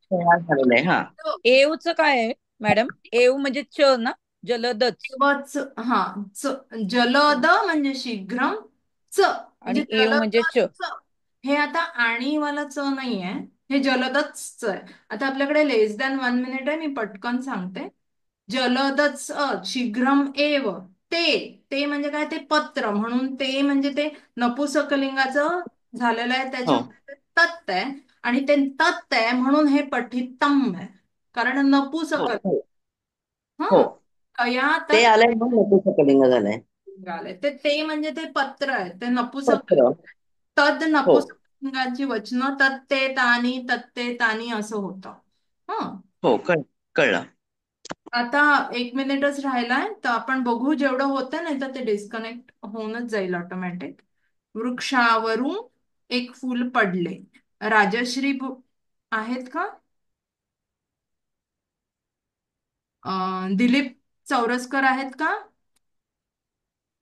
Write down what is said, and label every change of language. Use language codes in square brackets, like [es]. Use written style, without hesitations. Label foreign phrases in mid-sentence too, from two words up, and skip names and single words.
[mr] एवचं काय आहे मॅडम? एव म्हणजे च ना, जलदच. हा, जलद म्हणजे शीघ्रम, च म्हणजे एव म्हणजे च. हे आता आणि वाला च नाही आहे, हे जलदच आहे. आता आपल्याकडे [en] less than 1 minute [mr] आहे, मी पटकन सांगते. जलदच [sa] शीघ्रम एव [mr] ते ते म्हणजे काय, ते पत्र, म्हणून ते म्हणजे ते नपुसकलिंगाचं झालेलं आहे, त्याच्यामध्ये तत् आहे. आणि ते तत् आहे म्हणून हे पठितम आहे, कारण नपुसकलिंग. ते आलंय मग नपुसकलिंग झालंय. ते म्हणजे ते पत्र आहे, ते नपुसकलिंग. तद नपुसकलिंगाची वचनं [sa] तत्ते तानी तत्ते तानी [mr] असं होतं. हो, कळलं. आता 1 मिनिटच राहिलाय, तर आपण बघू जेवढं होतं, नाही तर ते डिस्कनेक्ट होऊनच जाईल ऑटोमॅटिक. वृक्षावरून एक फूल पडले. राजश्री आहेत का? दिलीप चौरसकर आहेत का?